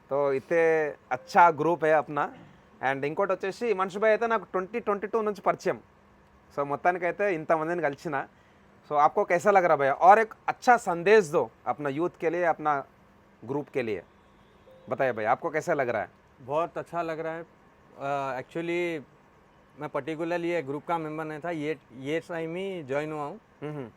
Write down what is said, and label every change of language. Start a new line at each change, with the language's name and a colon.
Hindi: तो इतने अच्छा ग्रुप है अपना.
Telugu: అండ్ ఇంకోటి వచ్చేసి హిమాంశు భాయ్ అయితే నాకు 2022 నుంచి పరిచయం. సో మొత్తానికి అయితే ఇంతమందిని కలిసిన.
Hindi: సో आपको कैसा लग रहा भैया? और एक अच्छा संदेश दो अपना यूथ के लिए, अपना ग्रुप के लिए बताइए भाई, आपको कैसा लग रहा है? बहुत अच्छा लग रहा है. एक्चुअली मैं पर्टिकुलरली ये ग्रुप का मेंबर नहीं था, ये टाइम ही ज्वाइन हुआ हूँ.